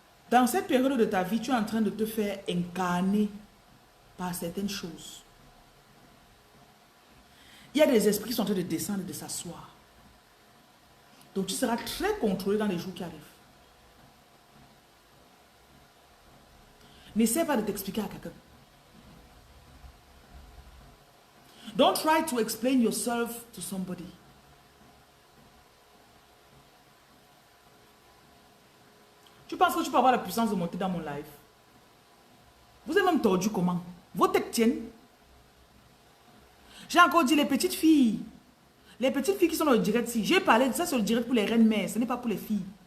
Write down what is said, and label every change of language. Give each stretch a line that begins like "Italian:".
French: Dans cette période de ta vie, tu es en train de te faire incarner par certaines choses. Il y a des esprits qui sont en train de descendre et de s'asseoir. Donc tu seras très contrôlé dans les jours qui arrivent. N'essaie pas de t'expliquer à quelqu'un.
English: Don't try to explain yourself to somebody.
French: Tu penses que tu peux avoir la puissance de monter dans mon live? Vous êtes même tordu comment? Vos têtes tiennent. J'ai encore dit les petites filles. Les petites filles qui sont dans le direct, si j'ai parlé de ça sur le direct pour les reines mères, ce n'est pas pour les filles.